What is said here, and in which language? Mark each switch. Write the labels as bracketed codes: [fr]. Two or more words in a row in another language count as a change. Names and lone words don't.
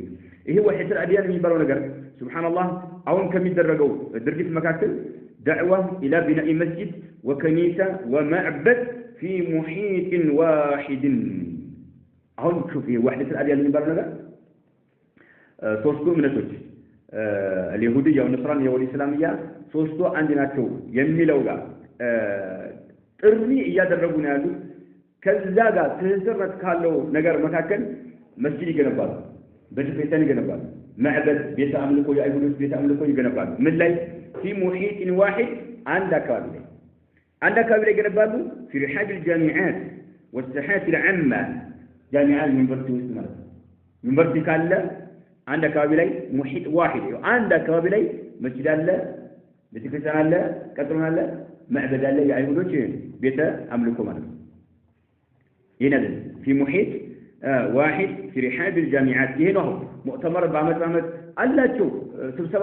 [am] ይሄ [ar] وحيد الأديان [am] የሚባለው ነገር ሱብሃንአላህ አሁን ከሚደረገው ድርጊት መካከል [ar] دعوة إلى بناء مسجد وكنيسة ومعبد في محيط واحد። [am] አሁን ሹፍ ይሄ [ar] وحيد الأديان [am] የሚባለው ነገር ሶስቱ እምነቶች [ar] اليهودية والنصرانية والإسلامية [am] ሶስቱ አንድ ናቸው የሚለው ጋር ጥሪ እያደረጉ ነው ያሉት። ከዛ ጋር ትስስርነት ካለው ነገር መካከል መስጂድ ይገነባሉ፣ ቤተክርስቲያን ይገነባሉ፣ ማዕበድ ቤተ አምልኮ የአይሁዶች ቤተ አምልኮ ይገነባሉ። ምን ላይ? [ar] في محيط واحد [am] አንድ አካባቢ ላይ ይገነባሉ። [ar] في رحاب الجامعات والساحات العامة [am] ጃሚዓ ዩኒቨርሲቲ ውስጥ ማለት ነው። ዩኒቨርሲቲ ካለ አንድ አካባቢ ላይ ሙሒጥ ዋሂድ አንድ አካባቢ ላይ መስጂድ አለ፣ ቤተክርስቲያን አለ፣ ቀጥሮን አለ፣ ማዕበድ አለ፣ የአይሁዶች ቤተ አምልኮ ማለት ነው። ይሄን [ar] في محيط واحد في رحاب الجامعات [am] ይሄ ነው። ሙዕተመር በዓመት አላቸው፣ ስብሰባ